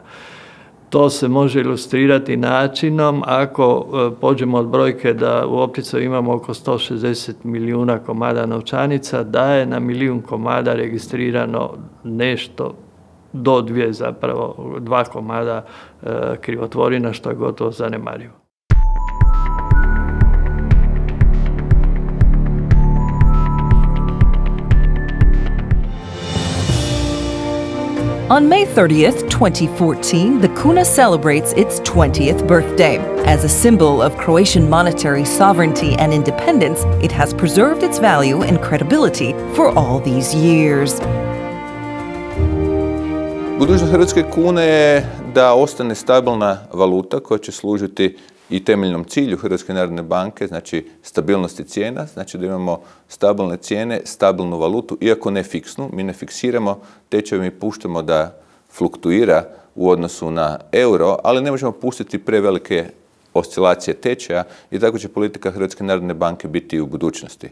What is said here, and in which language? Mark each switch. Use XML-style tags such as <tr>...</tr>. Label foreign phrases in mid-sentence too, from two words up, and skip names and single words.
<hr>To se može ilustrirati načinom ako pođemo od brojke da u opticaju imamo oko 160 milijuna komada novčanica, da je na 1.000.000 komada registrirano nešto do 2 komada krivotvorina, što je gotovo zanemarivo.</hr> <en>On May 30th, 2014, the kuna celebrates its 20th birthday. As a symbol of Croatian monetary sovereignty and independence, it has preserved its value and credibility for all these years.</en> <hr>Budućnost hrvatske kune je da ostane stabilna valuta koja će služiti i temeljnom cilju Hrvatske narodne banke, znači stabilnosti cijena, znači da imamo stabilne cijene, stabilnu valutu, iako ne fiksnu, mi ne fiksiramo tečaj, mi puštamo da fluktuira u odnosu na euro, ali ne možemo pustiti prevelike oscilacije tečaja i tako će politika Hrvatske narodne banke biti i u budućnosti.</hr>